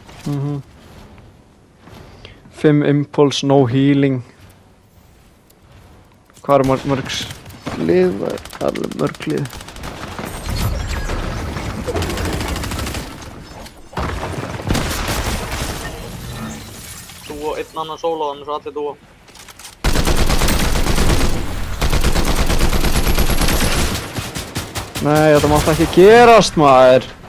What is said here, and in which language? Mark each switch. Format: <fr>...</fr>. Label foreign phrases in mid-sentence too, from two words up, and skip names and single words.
<en>5 impulse, no healing.</en> <is>Hvað er mörgs lið? Það er alveg mörg lið. Þú og einn annan solo, þannig svo allir dúa. Nei, þetta mátti ekki gerast, maður.</is>